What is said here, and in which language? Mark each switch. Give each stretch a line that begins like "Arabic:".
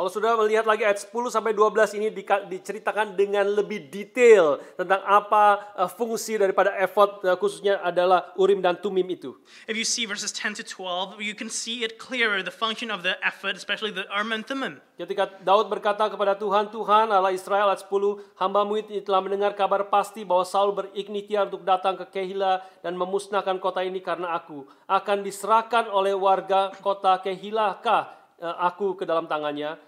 Indonesian: Kalau sudah melihat lagi ayat 10 sampai 12 ini diceritakan dengan lebih detail tentang apa fungsi daripada efod khususnya adalah Urim dan Tumim itu.
English: If you see verses 10 to 12, you can see it clearer, the function of the ephod, especially the Urim and Thummim.
Indonesian: Ketika Daud berkata kepada Tuhan, Tuhan Allah Israel, ayat 10, hamba-Mu ini telah mendengar kabar pasti bahwa Saul berikhtiar untuk datang ke Kehila dan memusnahkan kota ini karena aku. Akan diserahkan oleh warga kota Kehilakah aku ke dalam tangannya?